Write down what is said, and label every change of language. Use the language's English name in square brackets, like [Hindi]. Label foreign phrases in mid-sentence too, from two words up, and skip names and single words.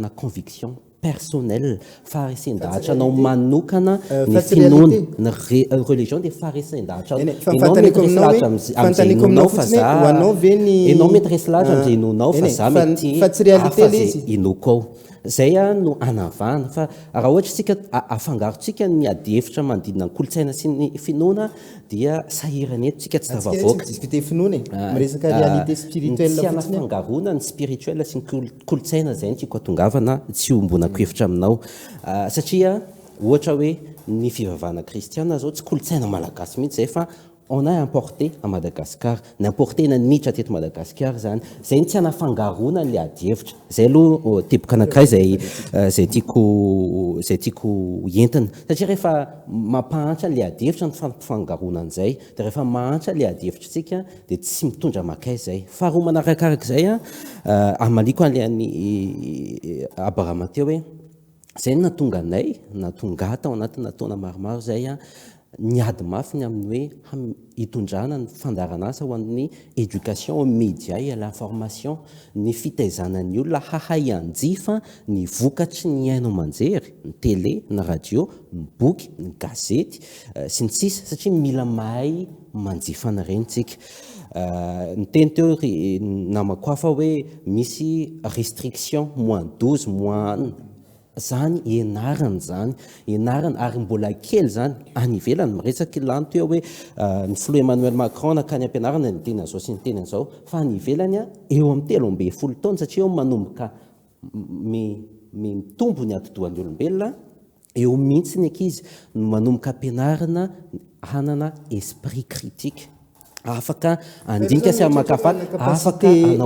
[Malagasy] na [French] conviction personnelle [Malagasy] faharisan-dahatra anao manokana ny finoana ny religion dia faharisan-dahatra enao mety resy lahatra amin'izay inonao fa za enao mety resy lahatra amin'izay inonao fa za mety hafa zay inoko ao zay a no anavahana fa raha ohatra tsika afangarontsika ny ady hevitra manodidina ny kolotsaina sy ny finoana dia sahirana eto tsika tsy tavavoaka tsy anafangarona ny spirituel sy ny kolotsaina zay ny tiako atongavana tsy ombonako hevitra aminao satria ohatra hoe ny fivavahana kristiana zao tsy kolotsaina malagasy mihitsy zay fa [French] on a importé à Madagascar n'importé [Malagasy] na nitra teto Madagascar zany zay tsy anafangarona le ady hevitra zay aloha teboka anankiray zay tiako entina satria rehefa mampahantra le ady hevitra ny fampifangarona an'izay dia rehefa mahantra le ady hevitra tsika dia tsy mitondra makay zay faharoa manarakarak'izay amaliko an'le any Abraham teo hoe zay natonga anay natonga tao anatina taona maromaro zay niady mafy ny amin'ny hoe hitondrana ny fandaranasa ho an'ny [French] éducation au média et à l'information [Malagasy] ny fitaizanan'ny olona hahay anjifa ny vokatry ny haino manjery ny télé ny radio ny boky ny gazety sy ny sisa satria mila mahay manjifa an'ireny tsika ny teny teo namako hafa hoe misy restriction moins 12 moins zany ianarana ary mbola kely zany any ivelany miresaka lanto eo hoe ny filoha Emmanuel Macron nakany ampianarana ny teny an'izao sy ny teny an'izao fa any ivelany eo amin'ny 13 taona satria eo manomboka mitombo ny atidohan'ny olombelona eo mihitsy ny ankizy manomboka ampianarana hanana [French] esprit critique [Malagasy] afaka andinika sy amakafaly afaka anao